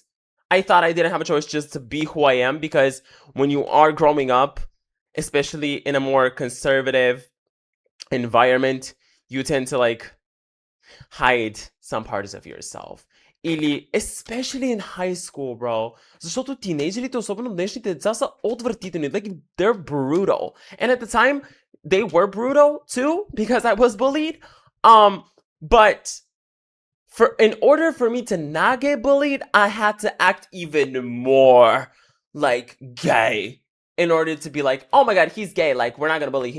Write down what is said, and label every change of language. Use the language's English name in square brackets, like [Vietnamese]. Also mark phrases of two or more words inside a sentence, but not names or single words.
[English] I thought I didn't have a choice just to be who I am, because when you are growing up, especially in a more conservative environment, you tend to like hide some parts of yourself. Или especially in high school, bro. [Bulgarian] Защото тинейджерите, особено днешните деца, са отвратителни. [English] Like, they're brutal. And at the time, they were brutal too, because I was bullied. But in order for me to not get bullied, I had to act even more like gay in order to be like, oh my god, he's gay. Like, we're not gonna bully.